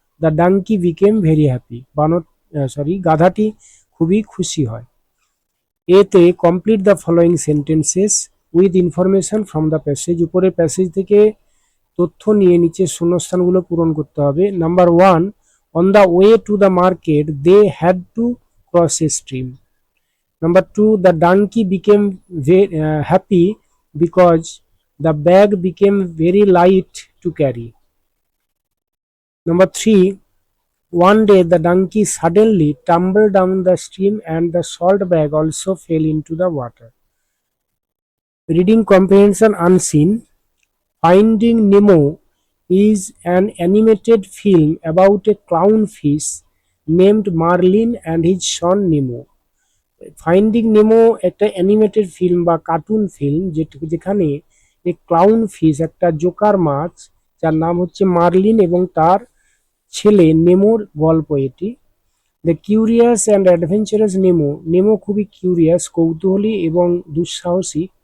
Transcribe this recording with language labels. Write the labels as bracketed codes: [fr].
[en] the donkey became very happy, [bn] গাধাটি খুবই খুশি হয়। [en] এতে complete the following sentences with information from the passage, [bn] উপরের প্যাসেজ থেকে তথ্য নিয়ে নিচের শূন্যস্থানগুলো পূরণ করতে হবে। [en] Number 1, on the way to the market they had to cross a stream. Number 2, the donkey became happy because the bag became very light to carry. Number 3, one day the donkey suddenly tumbled down the stream and the salt bag also fell into the water. Reading comprehension unseen. Finding Nemo is an animated film about a clownfish named Marlin and his son Nemo. [bn] Finding নেমো একটা animated film বা cartoon film যেখানে এই clown fish একটা Joker মাছ যার নাম হচ্ছে marlin এবং তার ছেলে নেমোর গল্প এটি। [en] the curious and adventurous Nemo, [bn] নেমো খুবই কিউরিয়াস, কৌতূহলী এবং দুঃসাহসী।